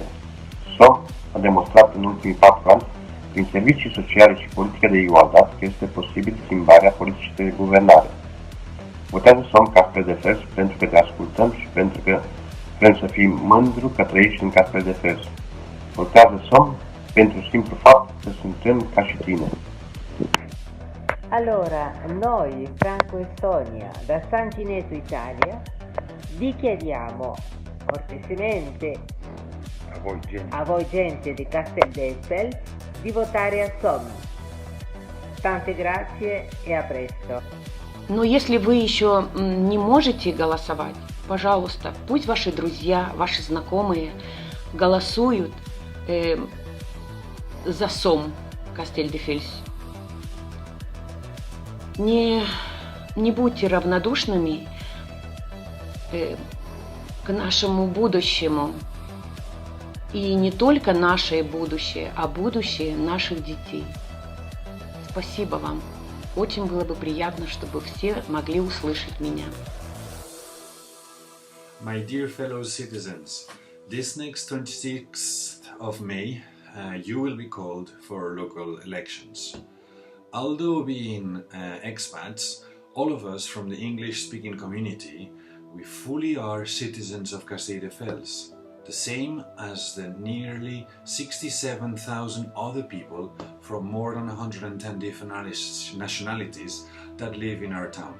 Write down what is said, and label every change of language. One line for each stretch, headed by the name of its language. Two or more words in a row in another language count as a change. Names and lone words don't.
Romanian: SOM a demonstrat în ultimii 4 ani, prin servicii sociale și politică de igualdad, că este posibil schimbarea politicii de guvernare. Votează SOM Castelldefels pentru că te ascultăm și pentru că vrem să fii mândru că trăiești în Castelldefels. Votează SOM pentru simplu fapt că suntem ca și tine.
Italian: Allora, noi, Franco-Estonia, da San Gineto, Italia, vi chiediamo cortesemente a voi gente di Castelldefels di votare a SOM. Tante grazie и a presto.
Russian: Но если вы еще не можете голосовать, пожалуйста, пусть ваши друзья, ваши знакомые голосуют за СОМ Castelldefels. Не будьте равнодушными к нашему будущему. И не только наше будущее, а будущее наших детей. Спасибо вам. Очень было бы приятно, чтобы все могли услышать меня.
English: My dear fellow citizens, this next 26th of May, you will be called for local elections. Although being expats, all of us from the English-speaking community, we fully are citizens of Castelldefels, the same as the nearly 67,000 other people from more than 110 different nationalities that live in our town.